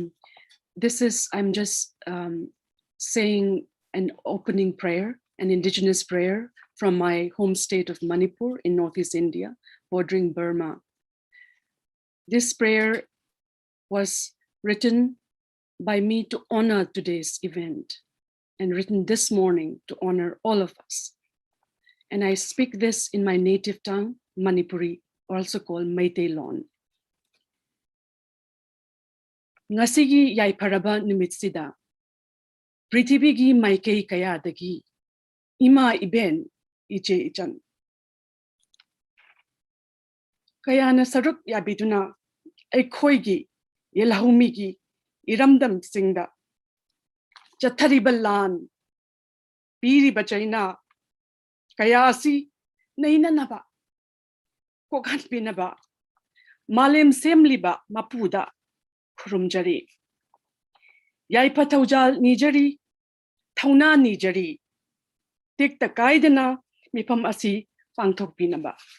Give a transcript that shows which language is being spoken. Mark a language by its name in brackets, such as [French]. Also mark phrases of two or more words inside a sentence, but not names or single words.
[English] I'm just saying an opening prayer, an Indigenous prayer from my home state of Manipur in Northeast India, bordering Burma. This prayer was written by me to honor today's event, and written this morning to honor all of us. And I speak this in my native tongue, Manipuri, also called Meiteilon. [Manipuri] Ngasigi yai paraba numitsida, pritibigi maikei kaya dagi, ima iben iche ichan. Kayana saruk yabiduna Ekoigi Yelahumigi Iramdam Singda Jataribalan Piri Bachaina Kayasi Naina Naba Kokan Pinaba Malem Semliba Mapuda Kurumjari Yaipa Taujal Nijari Tauna Nijari Tik the Kaidana Mipam Asi Pangtok Pinaba.